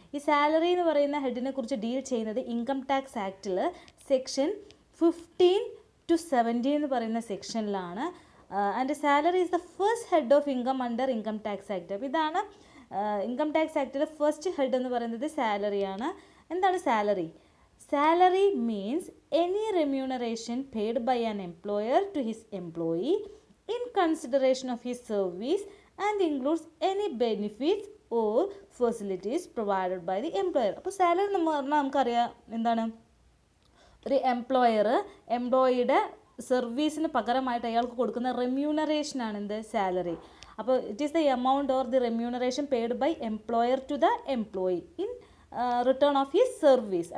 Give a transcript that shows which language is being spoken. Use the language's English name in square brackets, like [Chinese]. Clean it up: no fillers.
[Malayalam] ഈ സാലറി എന്ന് പറയുന്ന ഹെഡിനെ കുറിച്ച് ഡീൽ ചെയ്യുന്നത് ഇൻകം ടാക്സ് ആക്റ്റിൽ സെക്ഷൻ 15 to 17 എന്ന് പറയുന്ന സെക്ഷനിലാണ്. [English] And salary is the first head of income under income tax act. [Malayalam] അപ്പോൾ ഇതാണ് ഇൻകം ടാക്സ് ആക്റ്റിലെ ഫസ്റ്റ് ഹെഡ് എന്ന് പറയുന്നത് സാലറിയാണ്. എന്താണ് salary? [English] Salary means any remuneration paid by an employer to his employee in consideration of his service and includes any benefits or facilities provided by the employer. [Malayalam] അപ്പോൾ salary എന്ന് പറഞ്ഞാൽ നമുക്കറിയാം എന്താണ്, ഒരു എംപ്ലോയിയുടെ സർവീസിന് പകരമായിട്ട് അയാൾക്ക് കൊടുക്കുന്ന റെമ്യൂണറേഷനാണ് എന്ത്, സാലറി. [English] അപ്പോൾ it is the amount or the remuneration paid by employer to the employee in return of his service.